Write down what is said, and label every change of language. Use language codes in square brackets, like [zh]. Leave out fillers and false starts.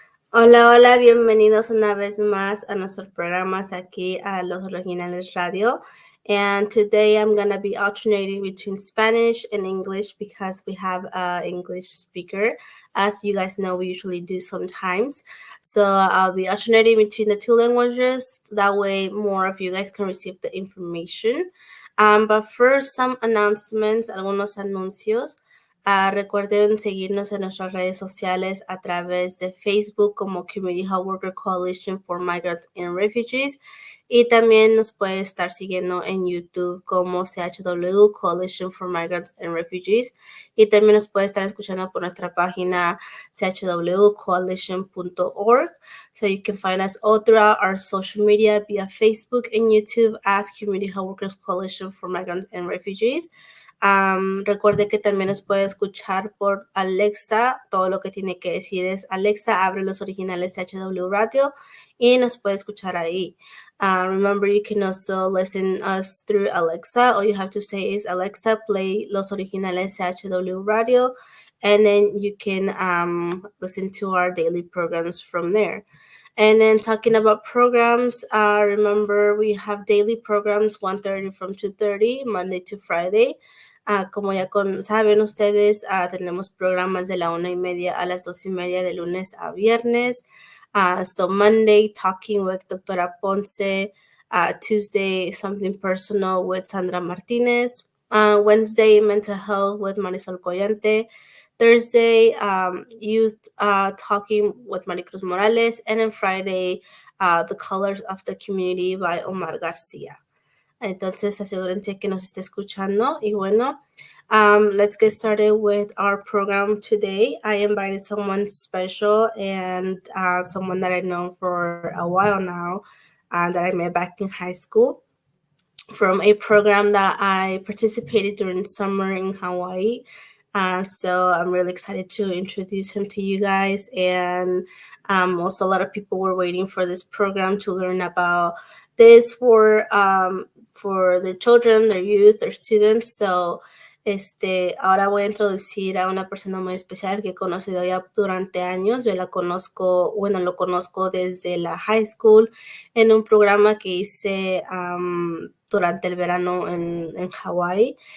[es] Hola, hola, bienvenidos una vez más a nuestros programas aquí a Los Originales Radio. [en] And today I'm going to be alternating between Spanish and English because we have an English speaker. As you guys know, we usually do sometimes. So I'll be alternating between the two languages. That way more of you guys can receive the information. But first, some announcements, [es] algunos anuncios. Recuerden seguirnos en nuestras redes sociales a través de Facebook como Community Health Worker Coalition for Migrants and Refugees y también nos puede estar siguiendo en YouTube como CHW Coalition for Migrants and Refugees y también nos puede estar escuchando por nuestra página chwcoalition.org. [en] So you can find us all throughout our social media via Facebook and YouTube as Community Health Workers Coalition for Migrants and Refugees. [es] Recuerde que también nos puede escuchar por Alexa. Todo lo que tiene que decir es Alexa, abre los originales CHW Radio y nos puede escuchar ahí. [en] Remember, you can also listen us through Alexa. All you have to say is Alexa, play los originales CHW Radio, and then you can listen to our daily programs from there. And then talking about programs, remember we have daily programs 1:30 from 2:30, Monday to Friday. [es] Como ya saben ustedes, tenemos programas de la 1:30 a las 2:30 de lunes a viernes. [en] So Monday, Talking with Doctora Ponce. Tuesday, Something Personal with Sandra Martinez. Wednesday, Mental Health with Marisol Collante. Thursday, Youth Talking with Maricruz Morales. And then Friday, The Colors of the Community by Omar Garcia. [es] Entonces, asegúrense que nos esté escuchando. Y bueno, [en] let's get started with our program today. I invited someone special and someone that I know for a while now that I met back in high school from a program that I participated during summer in Hawaii. So I'm really excited to introduce him to you guys. And also a lot of people were waiting for this program to learn about this for their children, their youth, their students. [es] So ahora voy a introducir a una persona muy especial que he conocido ya durante años. Yo lo conozco desde la high school en un programa que hice durante el verano en Hawaii.